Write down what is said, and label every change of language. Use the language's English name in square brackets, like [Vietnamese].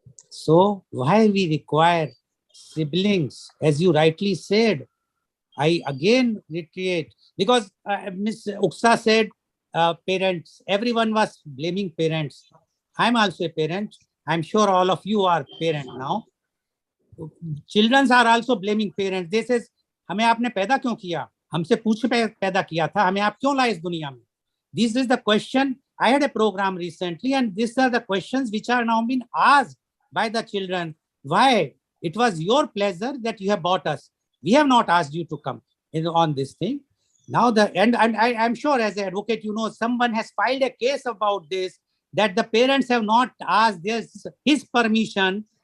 [English] So why we require siblings, as you rightly said? I again reiterate, because Ms. Uksa said parents, everyone was blaming parents. I'm also a parent. I'm sure all of you are parent now. Children are also blaming parents. They says, [Hindi] हमें आपने पैदा क्यों किया? हमसे पूछ पैदा किया था, हमें आप क्यों लाए इस दुनिया में? [English] This is the question. I had a program recently, and these are the questions which are now being asked by the children. Why? It was your pleasure that you have bought us. We have not asked you to come in on this thing. Now and I'm sure as an advocate, you know, someone has filed a case about this, that the parents have not asked his permission.